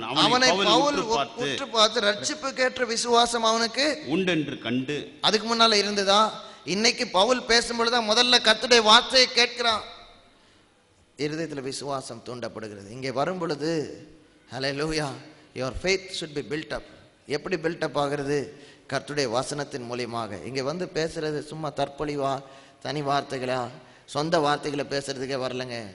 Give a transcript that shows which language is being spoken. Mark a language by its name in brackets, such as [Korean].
[Tamil] அவனை பவுல் உற்று பார்த்து ரட்சிப்புக்கு ஏற்ற விசுவாசம் அவனுக்கு உண்டென்று கண்டு. அதுக்கு முன்னால இருந்ததா? இன்னைக்கு பவுல் பேசும்பொழுதுதான் முதல்ல கர்த்தருடைய வார்த்தையை கேட்கிறான். இருதயத்துல விசுவாசம் தூண்டப்படுகிறது. இங்கே வரும் பொழுது ஹல்லேலூயா, [English] your faith should be built up. [Tamil] எப்படி பில்டப் ஆகிறது? கர்த்தருடைய வசனத்தின் மூலியமாக. இங்கே வந்து பேசுறது சும்மா தற்பொழிவா, தனி வார்த்தைகளா, சொந்த வார்த்தைகளை பேசுறதுக்கே வரலங்க.